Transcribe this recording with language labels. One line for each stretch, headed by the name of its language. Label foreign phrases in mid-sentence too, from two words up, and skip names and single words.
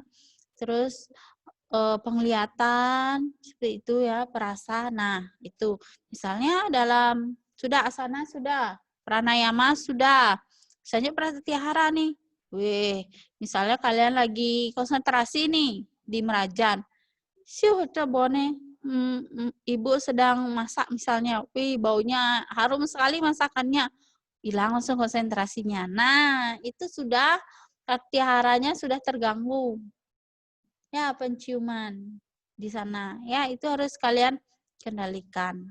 Indonesian: Terus penglihatan seperti itu ya, perasa. Nah, itu misalnya dalam sudah asana sudah, pranayama sudah. Misalnya pratyahara nih. Wih, misalnya kalian lagi konsentrasi nih di merajan. Siu bone, ibu sedang masak misalnya. Wih, baunya harum sekali masakannya. Hilang langsung konsentrasinya. Nah, itu sudah pratyaharanya sudah terganggu. Ya, penciuman di sana. Ya, itu harus kalian kendalikan.